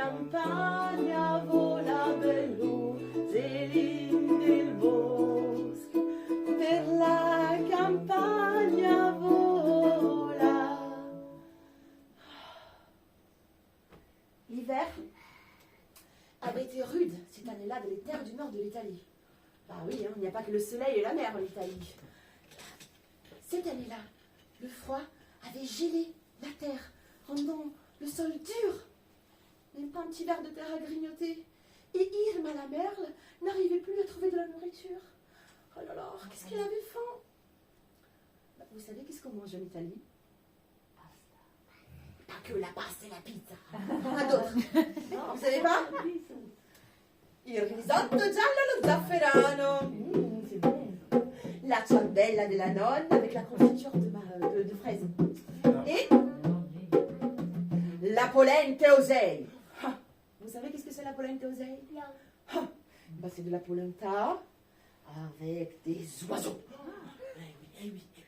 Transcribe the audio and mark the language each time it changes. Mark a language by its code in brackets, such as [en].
[it] campagna vola bell'uccellin del bosco, per la campagna vola. [fr] L'hiver avait été rude cette année-là dans les terres du nord de l'Italie. Bah oui, hein, il n'y a pas que le soleil et la mer en Italie. Cette année-là, le froid avait gelé la terre, rendant le sol dur. Même pas un petit verre de terre à grignoter. Et Irma la merle n'arrivait plus à trouver de la nourriture. Oh là là, qu'est-ce qu'elle avait faim. Bah, vous savez qu'est-ce qu'on mange en Italie? Pas que la pasta et la pizza. Pas d'autres. Non, vous savez pas? [it] Il risotto giallo allo zafferano. [fr] C'est bon. [it] La ciambella della nonna [fr] avec la confiture de fraises. Et la polenta oseille. Vous savez qu'est-ce que c'est la polenta oseille? Non. Bah, c'est de la polenta avec des oiseaux. Eh oui.